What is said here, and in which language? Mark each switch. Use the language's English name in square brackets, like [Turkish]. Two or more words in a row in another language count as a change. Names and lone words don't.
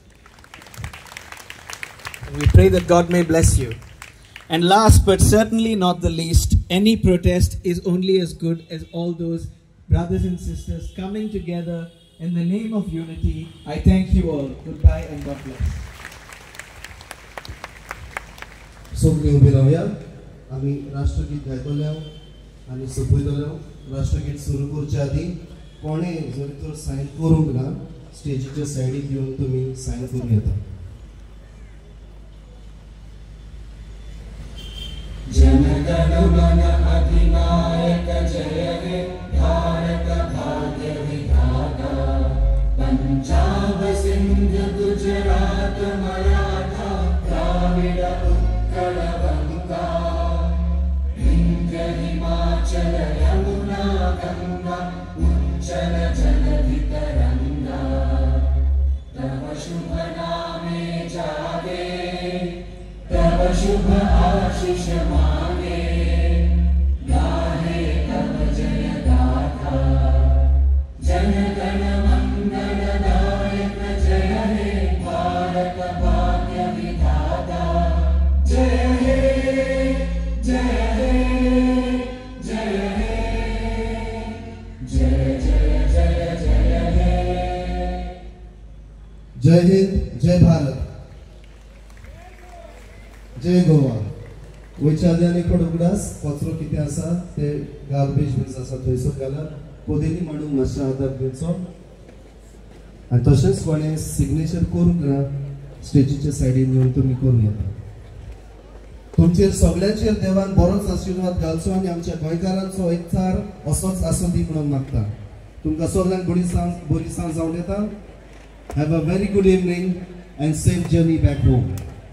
[English] And we pray that God may bless you. And last but certainly not the least, any protest is only as good as all those brothers and sisters coming together in the name of unity. I thank you all. Goodbye and God bless. [Konkani] सगळीं उबी रावया आमी राष्ट्रगीत गायतले आनी सोंपयतले. राष्ट्रगीत सुरू करचे आदीं कोणें जरी तर सायन करूंक ना स्टेजीच्या सायडीक येवन तुमी सायन करूं येता. [Hindi] जनगण मन अधिनायक जय हे भारत भाग्य विधाता पंजाब सिंध गुजरात मराठा द्राविड़ उत्कल गंगा विंध्य हिमाचल यमुना गंगा उच्चल जलधि तरंगा तव शुभ नामे जागे तव शुभ आशीष मांगे गाहे तव जय गाथा जन गण मंगल दायक जय हे भारत भाग्य विधाता जय हे जय हे जय हे जय जय जय जय हे जय हिंद जय भारत जय गोवा [Konkani] वयच्या आनी उगडास कचरो कितें आसा ते [English] garbage bins [Konkani] आसा थंयसर घालप पोदेनी मांडूंक मातशें आदार दिवचो आनी तशेंच कोणें सिग्नेचर करूंक ना स्टेजीच्या सायडीन येवन तुमी करून येता तुमचेर सगळ्यांचेर देवान बरोच आशिर्वाद घालचो आनी आमच्या गोंयकारांचो एकचार असोच आसूं दी म्हणून मागता तुमकां सगळ्यांक बरी सांज जावं येता [English] have a very good evening and safe journey back home